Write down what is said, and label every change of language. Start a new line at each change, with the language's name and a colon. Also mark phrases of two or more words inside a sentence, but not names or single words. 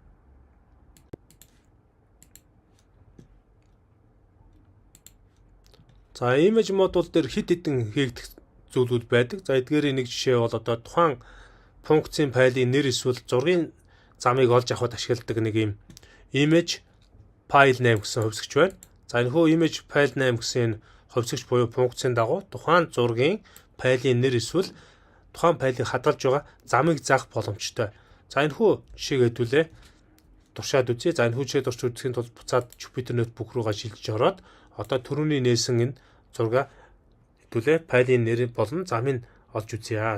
Mongolian: За image модуль дээр хэд хэдэн хийгдэх зүйлүүд байдаг. За эдгээрийн нэг жишээ бол одоо тухайн функцийн файлын нэр эсвэл зургийн замыг олж авахд ашигладаг нэг юм
English: image file name
Mongolian: гэсэн хувьсгч байна. За энэ хөө
English: image file name
Mongolian: гэсэн хувьсгч буюу функцийн дагуу тухайн зургийн файлын нэр эсвэл тухайн файлыг хадгалж байгаа замыг заах боломжтой. За энэ хөө жишээг хэдүүлээ туршаад үзье. За энэ хүү жишээ турш үзэхийн тулд буцаад Jupyter Notebook руугаа шилжиж ороод одоо түрүүний нээсэн энэ зураг хэдүүлээ файлын нэрийг болон замыг олж үзье.